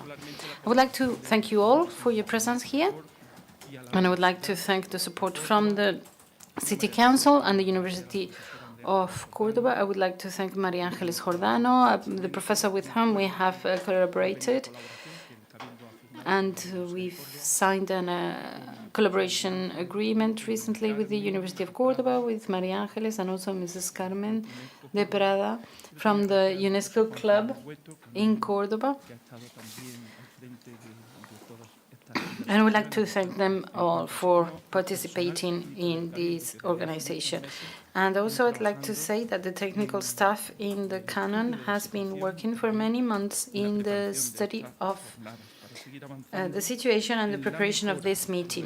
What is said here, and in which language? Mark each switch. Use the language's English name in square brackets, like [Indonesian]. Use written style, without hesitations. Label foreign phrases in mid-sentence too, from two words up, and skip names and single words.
[English] I would like to thank you all for your presence here, and I would like to thank the support from the City Council and the University of Córdoba. I would like to thank María Ángeles Jordano, the professor with whom we have collaborated, and we've signed a collaboration agreement recently with the University of Córdoba, with María Ángeles, and also Mrs. Carmen de Prada from the UNESCO Club in Córdoba. And I would like to thank them all for participating in this organization. And also I'd like to say that the technical staff in the canon has been working for many months in the study of the situation and the preparation of this meeting.